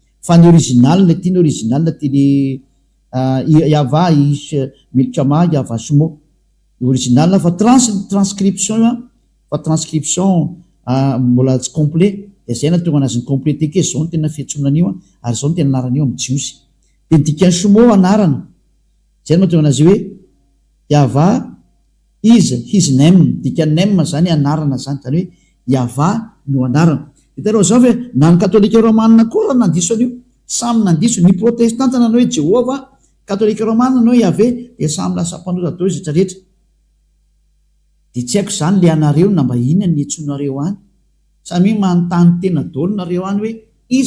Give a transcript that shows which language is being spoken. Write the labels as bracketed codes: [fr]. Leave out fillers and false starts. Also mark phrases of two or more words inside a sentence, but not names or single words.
[mg] fa ny original tiany original tiany Yava milkama Yava sumo original fa transcription fa transcription mbola tsy complet de zay na tonga anazy ny complété ke zao no tena fiantsonan'io ary zao no tena anarana io amin'ny jiosy de ny dikany sumo anarana zay no mahatonga anazy hoe Yava [en] is his name [mg] dikany name zany anarana zany zany hoe Yava no anarana hitareo zao hoe na ny katolika romanina koa raha nandiso an'io samy nandiso ny protestanta nanao hoe Jehova katolika romanina nanao Yahvé de samy lasa mpanota dao izy rehetra de tsy haiko zany le anareo na mba inona ny antsonareo any samy manontany tena daolinareo any hoe iza